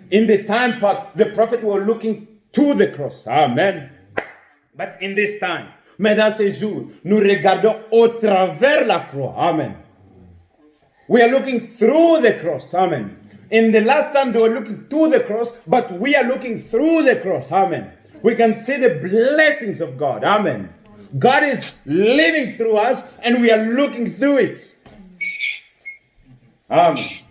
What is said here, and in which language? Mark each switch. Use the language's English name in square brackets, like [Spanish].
[English] In the time past, the prophet was looking to the cross. Amen. But in this time, [French] mais dans ces jours, nous regardons au travers la croix. [English] Amen. We are looking through the cross. Amen. In the last time, they were looking to the cross, but we are looking through the cross. Amen. We can see the blessings of God. Amen. God is living through us, and we are looking through it. Amen.